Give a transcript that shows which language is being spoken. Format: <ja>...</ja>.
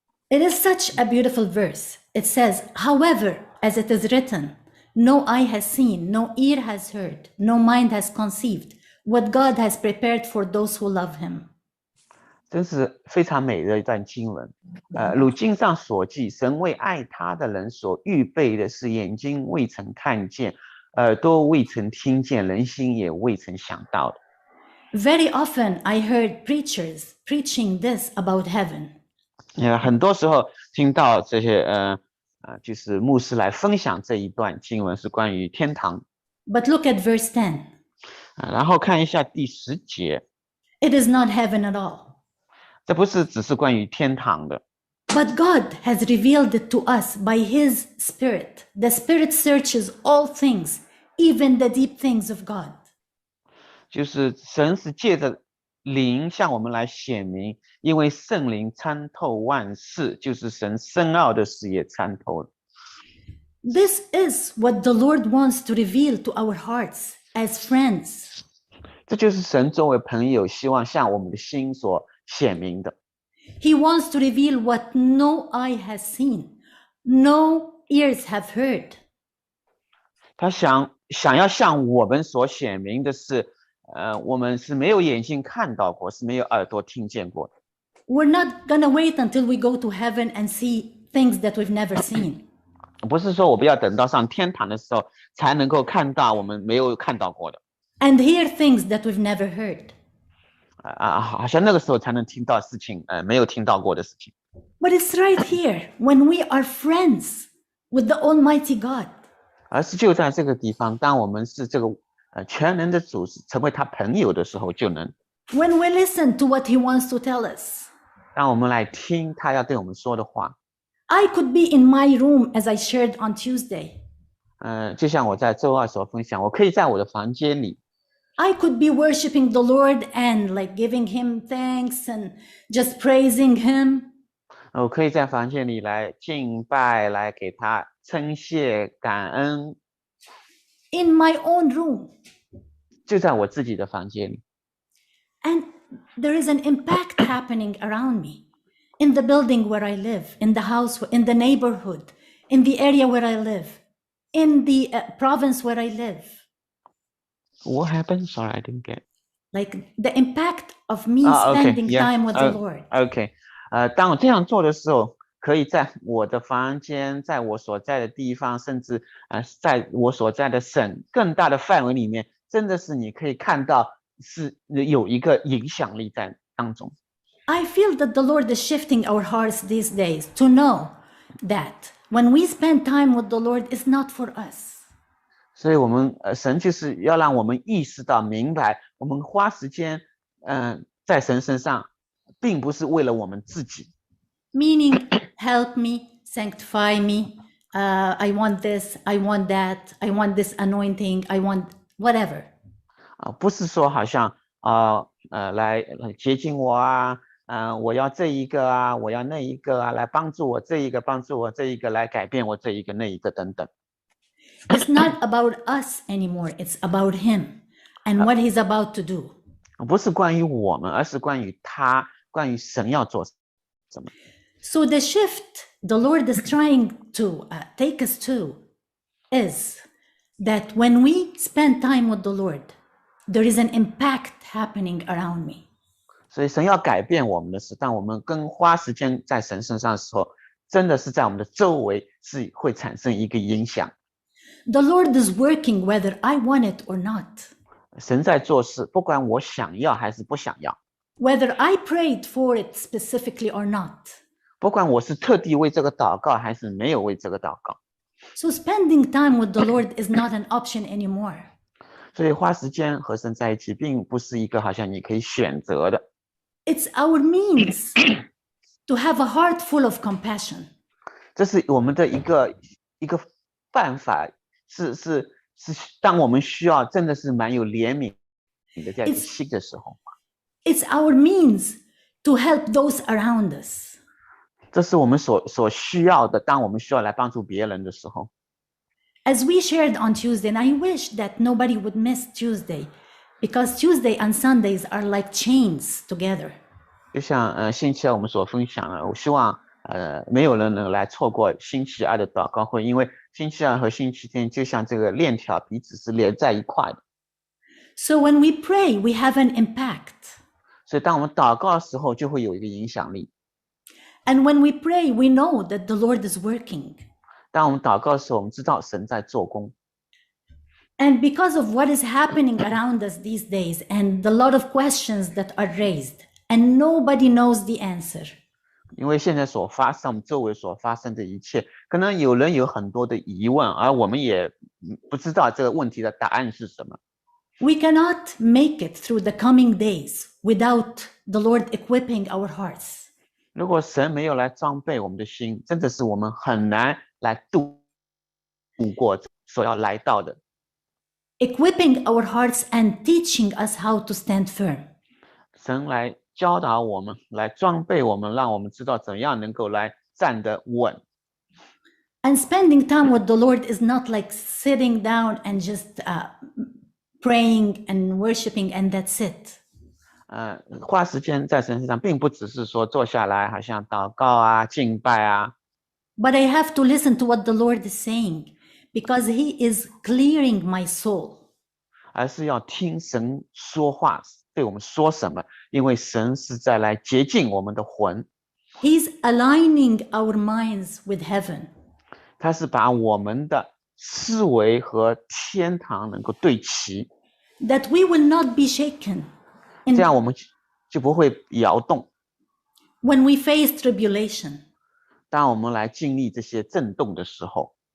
<en>It is such a beautiful verse. It says, however, as it is written, no eye has seen, no ear has heard, no mind has conceived what God has prepared for those who love him.</en> <zh>真是非常美的一段经文。如经上所记，神为爱他的人所预备的是眼睛未曾看见，耳朵未曾听见，人心也未曾想到的。</zh> <en>Very often I heard preachers preaching this about heaven.</en> <zh>很多时候听到这些就是牧师来分享这一段经文是关于天堂。</zh> <en>But look at verse 10.</en> <zh>然后看一下第10节，</zh> <en>It is not heaven at all.</en> <zh>这不是只是关于天堂的，</zh> <en>But God has revealed it to us by his Spirit. The Spirit searches all things, even the deep things of God.</en> <zh>就是神是借着灵向我们来显明，因为圣灵参透万事，就是神深奥的事也参透了。</zh> <en>This is what the Lord wants to reveal to our hearts as friends.</en> <zh>这就是神作为朋友希望向我们的心所显明的。</zh> <en>He wants to reveal what no eye has seen, no ears have heard.</en> <zh>他想要向我们所显明的是，我们是没有眼睛看到过，是没有耳朵听见过的。</zh> <en>We're not gonna wait until we go to heaven and see things that we've never seen.</en> <zh>不是说我们要等到上天堂的时候才能够看到我们没有看到过的。</zh> <en>And hear things that we've never heard.</en> <zh>好像那个时候才能听到事情，没有听到过的事情。</zh> <en>But it's right here when we are friends with the Almighty God.</en> <zh>而是就在这个地方，当我们是这个全能的主，成为他朋友的时候，就能</zh> <en>When we listen to what He wants to tell us.</en> <zh>让我们来听他要对我们说的话。</zh> <en>I could be in my room as I shared on Tuesday.</en> <zh>就像我在周2所分享，我可以在我的房间里，</zh> <en>I could be worshiping the Lord and like giving him thanks and just praising him.</en> <zh>我可以在房间里来敬拜，来给他称谢感恩，</zh> <en>in my own room.</en> <zh>就在我自己的房间里。</zh> <en>And there is an impact happening around me in the building where I live, in the house, in the neighborhood, in the area where I live, in the province where I live. What happened? Sorry, I didn't get. Like the impact of me Okay, spending yeah. time with the Lord.</en> <zh>OK，当我这样做的时候，可以在我的房间，在我所在的地方，甚至在我所在的省更大的范围里面，真的是你可以看到是有一个影响力在当中。</zh> <en>I feel that the Lord is shifting our hearts these days to know that when we spend time with the Lord, it's not for us.</en> <zh>所以我们神就是要让我们意识到明白，我们花时间在神身上，并不是为了我们自己。</zh> <en>Meaning, help me, sanctify me. I want this, I want that, I want this anointing, I want whatever.</en> <zh>不是说好像来接近我啊，我要这一个啊，我要那一个啊，来帮助我这一个，帮助我这一个，来改变我这一个那一个等等。</zh> <en>It's not about us anymore. It's about him and what he's about to do.</en> <zh>不是关于我们，而是关于他，关于神要做什么。</zh> <en>So the shift the Lord is trying to take us to is that when we spend time with the Lord, there is an impact happening around me.</en> <zh>所以神要改变我们的是，当我们更花时间在神身上的时候，真的是在我们的周围是会产生一个影响。</zh> <en>The Lord is working whether I want it or not.</en> <zh>神在做事，不管我想要还是不想要，</zh> <en>Whether I prayed for it specifically or not.</en> <zh>不管我是特地为这个祷告还是没有为这个祷告。</zh> <en>So spending time with the Lord is not an option anymore.</en> <zh>所以花时间和神在一起，并不是一个好像你可以选择的，</zh> <en>It's our means to have a heart full of compassion.</en> <zh>这是我们的一个办法，是当我们需要真的是蛮有怜悯的这样一个心的时候，</zh> <en>It's our means to help those around us.</en> <zh>这是我们所需要的。当我们需要来帮助别人的时候，</zh> <en>As we shared on Tuesday, and I wish that nobody would miss Tuesday, because Tuesday and Sundays are like chains together.</en> <zh>就像星期二我们所分享的，我希望没有人能来错过星期二的祷告会，因为星期二和星期天就像这个链条彼此是连在一块的。</zh> <en>So when we pray, we have an impact.</en> <zh>所以当我们祷告的时候，就会有一个影响力。</zh> <en>And when we pray, we know that the Lord is working.</en> <zh>当我们祷告的时候，我们知道神在做工。</zh> <en>And because of what is happening around us these days and the lot of questions that are raised, and nobody knows the answer.</en> <zh>因为现在所发生，我们周围所发生的一切，可能有人有很多的疑问，而我们也不知道这个问题的答案是什么。</zh> <en>We cannot make it through the coming days without the Lord equipping our hearts.</en> <zh>如果神没有来装备我们的心，真的是我们很难来度过所要来到的。</zh> <en>Equipping our hearts and teaching us how to stand firm.</en> <zh>神来教导我们，来装备我们，让我们知道怎样能够来站得稳。</zh> <en>And spending time with the Lord is not like sitting down and just praying and worshiping and that's it.</en> <zh>花时间在神身上，并不只是说坐下来，好像祷告啊、敬拜啊。</zh> <en>But I have to listen to what the Lord is saying because He is clearing my soul.</en> <zh>而是要听神说话，对我们说什么，因为神是在来洁净我们的魂。</zh> <en>He's aligning our minds with heaven.</en> <zh>他是把我们的思维和天堂能够对齐，</zh> <en>That we will not be shaken</en> <zh>这样我们就不会摇动。</zh> <en>when we face tribulation</en> <zh>当我们来经历这些震动的时候，</zh>